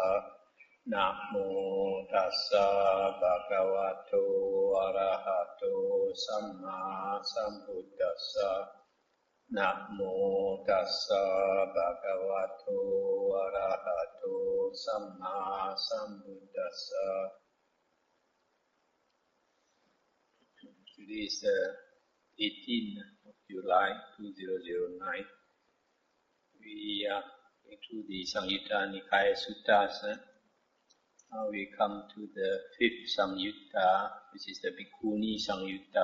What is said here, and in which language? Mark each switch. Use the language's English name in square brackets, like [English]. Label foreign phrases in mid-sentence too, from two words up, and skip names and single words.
[Pali] Namo tassa bhagavato arahato samma sambuddhassa. Namo tassa bhagavato arahato samma sambuddhassa. [English] Today is 18th of July 2009. We are going through the Samyutta Nikaya Suttas. Now we come to the 5th Samyutta, which is the Bhikkhuni Samyutta.